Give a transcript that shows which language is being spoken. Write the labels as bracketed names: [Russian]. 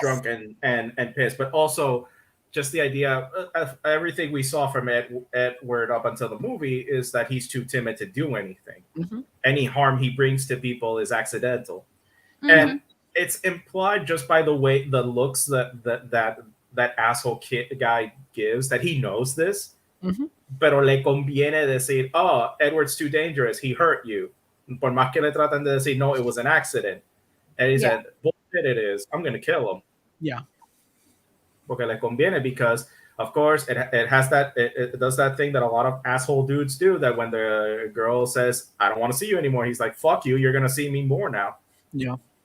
[English] drunk and pissed, but also just the idea of everything we saw from Edward up until the movie is that he's too timid to do anything. Mhm. Any harm he brings to people is accidental, Mhm. and it's implied just by the way the looks that asshole kid guy gives that he knows this. Mhm. [Spanish] Pero le conviene decir, [English] oh, Edward's too dangerous, he hurt you. [Spanish] Por más que le tratan de decir, [English] no, it was an accident. And he said, bullshit it is. I'm going to kill him. Yeah. [Spanish] Porque le conviene, [English] because, of course, it has that, it does that thing that a lot of asshole dudes do, that when the girl says, I don't want to see you anymore, he's like, fuck you, you're going to see me more now. Yeah.